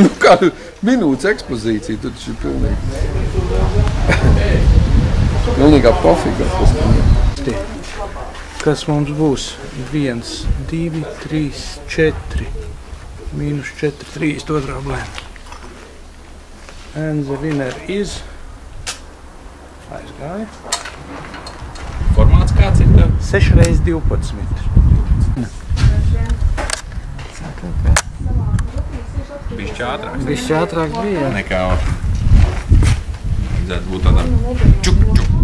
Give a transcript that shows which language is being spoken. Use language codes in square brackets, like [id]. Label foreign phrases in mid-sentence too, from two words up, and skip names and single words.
[lv] kādu minūtes ekspozīciju, tad šī pilnīgā pofiga. Kas mums būs? 1, 2, 3, 4. Mīnus 4, 3, otrā blēna. [en] And the winner is... [lv] Aizgāja. Formāts kāds ir tev? 6 x 12. Bišķi ātrāk. Bišķi ātrāk bija. Nekā vajadzētu būt tādam čuk, čuk.